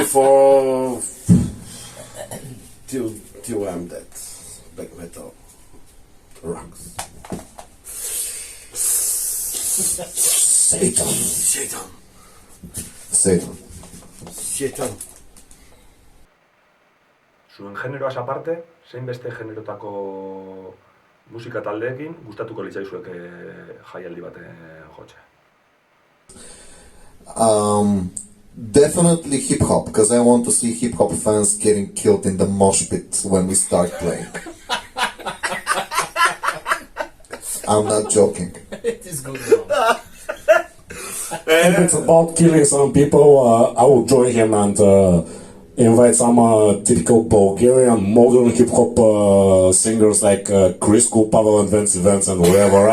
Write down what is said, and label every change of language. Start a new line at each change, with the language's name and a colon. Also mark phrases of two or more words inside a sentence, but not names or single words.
English: for till I'm dead. Black metal rocks. Satan. Satan. Satan. Satan.
Basque: Zuen generoaz aparte, zein beste generotako musika taldeekin gustatuko litzaizueke jaialdi baten jotzea?
English: Definitely hip hop, because I want to see hip hop fans getting killed in the mosh pit when we start playing. I'm not joking. It is going wrong. If it's about killing some people, I will join him and invite some typical Bulgarian modern hip hop singers like Krisku, Pavel and Vance Events and whatever.